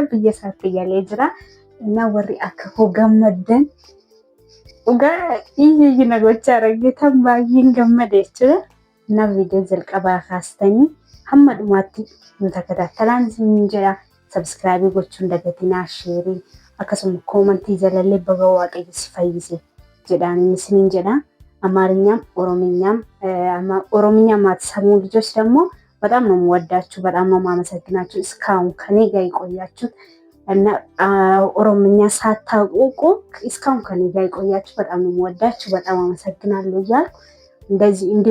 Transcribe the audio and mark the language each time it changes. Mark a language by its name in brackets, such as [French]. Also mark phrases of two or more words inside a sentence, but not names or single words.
[Oromo] Biyya isaatti galee jira. Na warri akka koo gammaddan dhugaa iyyi na gochaa argitan baay'een gammade jechuudha. Na viidiyoo jalqabaa kaastanii hamma dhumaatti nu takatattalaan isiniin jedha. Sabskraabii gochuun dagatinaa sheerii akkasuma koomantii jalallee baga waaqayyo si fayyise jedhaan isiniin jedha. [Amharic] አማርኛም ኦሮምኛም አትሰሙ ልጆች ደግሞ በጣም ነው የምወዳችሁ፣ በጣም ነው የማመሰግናችሁ። እስካሁን ከኔ ጋር የቆያችሁት እና ኦሮምኛ ሳታውቁ እስካሁን ከኔ ጋር የቆያችሁ በጣም ነው የምወዳችሁ፣ በጣም አመሰግናለሁ እያልኩ እንደዚህ እንዲሁ